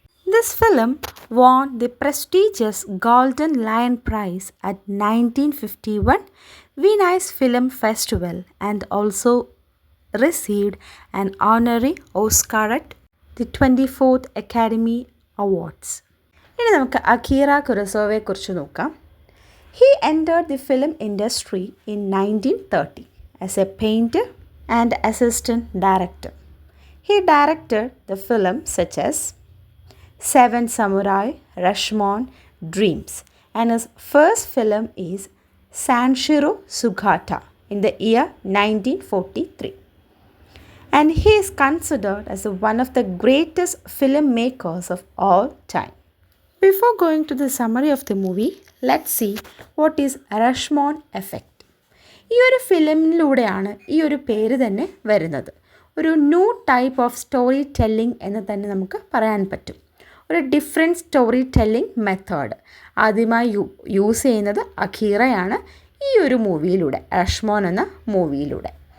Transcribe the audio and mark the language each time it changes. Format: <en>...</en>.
<en>This film won the prestigious Golden Lion Prize at 1951 Venice Film Festival and also received an honorary Oscar at the 24th Academy Awards.</en> <ml>ഇനി നമുക്ക് അക്കീറ കുറോസാവയെക്കുറിച്ച് നോക്കാം.</ml> <en>He entered the film industry in 1930 as a painter and assistant director. He directed the films such as Seven Samurai, Rashomon, Dreams, and his first film is Sanshiro Sugata in the year 1943. And he is considered as one of the greatest filmmakers of all time. Before going to the summary of the movie, let's see what is Rashomon effect.</en> <ml>ഈ ഒരു ഫിലിമിലൂടെയാണ് ഈ ഒരു പേര് തന്നെ വരുന്നത്. ഒരു</ml> <en>new type of story telling</en> <ml>എന്ന് തന്നെ നമുക്ക് പറയാൻ പറ്റും. ഒരു</ml> <en>different story telling method</en> <ml>ആദ്യമായി യൂസ് ചെയ്യുന്നത് അഖീറയാണ് ഈ ഒരു മൂവിയിലൂടെ, റഷ്മോൻ എന്ന മൂവിയിലൂടെ.</ml>